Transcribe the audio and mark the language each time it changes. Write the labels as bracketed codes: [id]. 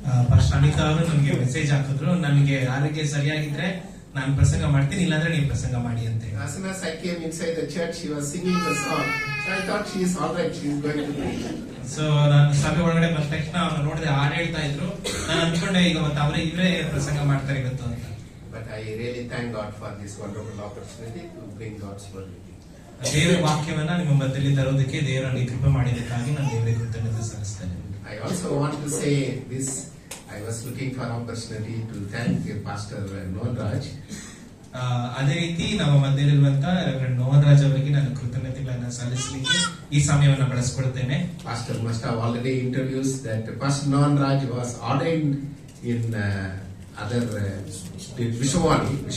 [kn] First Anita ಅವರು ನಮಗೆ message ಹಾಕಿದ್ರು, ನನಗೆ ಆರೋಗ್ಯ ಸರಿಯಾಗಿದ್ರೆ ನಾನು ಪ್ರಸಂಗ ಮಾಡ್ತೀನಿ, ಇಲ್ಲಾಂದ್ರೆ ನೀವು ಪ್ರಸಂಗ ಮಾಡಿ ಅಂತ. [en] As soon as I came inside the church, she was singing the song. So I thought she is all right, she is going to preach. [kn] So ನಾನು ಸಭೆ ಒಳಗಡೆ ಬಂದ ತಕ್ಷಣ ಅವ್ರು ನೋಡಿದ್ರೆ ಹಾಡು ಹೇಳ್ತಾ ಇದ್ರು. ನಾನು ಅನ್ಕೊಂಡೆ ಈಗ ಮತ್ತೆ ಅವರೇ ಇವರೇ ಪ್ರಸಂಗ ಮಾಡ್ತಾರೆ ಇವತ್ತು ಅಂತ. [en] But I really thank God for this wonderful opportunity to bring God's word. [kn] ದೇವರ ವಾಕ್ಯವನ್ನ ನಿಮ್ಮ ಮಧ್ಯದಲ್ಲಿ ತರೋದಕ್ಕೆ ದೇವರು ನನಗೆ ಕೃಪೆ ಮಾಡಿದ್ದಕ್ಕಾಗಿ ನಾನು ದೇವರಿಗೆ ಕೃತಜ್ಞತೆ ಸಲ್ಲಿಸ್ತೇನೆ. [en] I also want to say this. I was looking for an opportunity to thank Pastor Nohan Raj. [kn] ಅದೇ ರೀತಿ ನಮ್ಮ ಮಧ್ಯದಲ್ಲಿರುವಂತ ರೆವರೆಂಡ್ ನೋಹನ್ ರಾಜ್ ಅವರಿಗೆ ನಾನು ಕೃತಜ್ಞತೆಗಳನ್ನ ಸಲ್ಲಿಸಲಿಕ್ಕೆ ಈ ಸಮಯವನ್ನು ಬಳಸಿಕೊಳ್ತೇನೆ. [en] Pastor must have already introduced that Pastor Nohan Raj was ordained in other Vishwani.